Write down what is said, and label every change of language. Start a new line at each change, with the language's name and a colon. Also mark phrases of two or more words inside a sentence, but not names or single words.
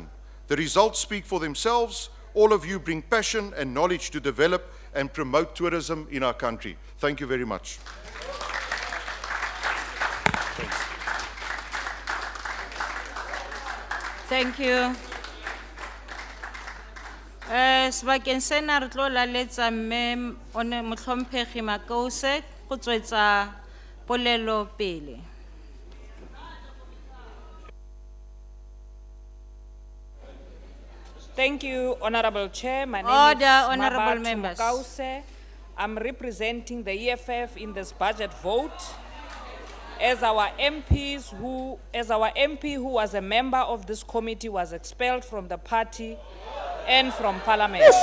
English: The results speak for themselves. All of you bring passion and knowledge to develop and promote tourism in our country. Thank you very much. Thank you.
Tswana: Sebakeng sena re tlo laletsa mme motlhomphegi Makose go tswetsa polelo pele.
English: Thank you, Honorable Chair. My name Order, is honourable Mabatu members. Mokause. I'm representing the EFF in this budget vote. As our MP who was a member of this committee was expelled from the party and from Parliament.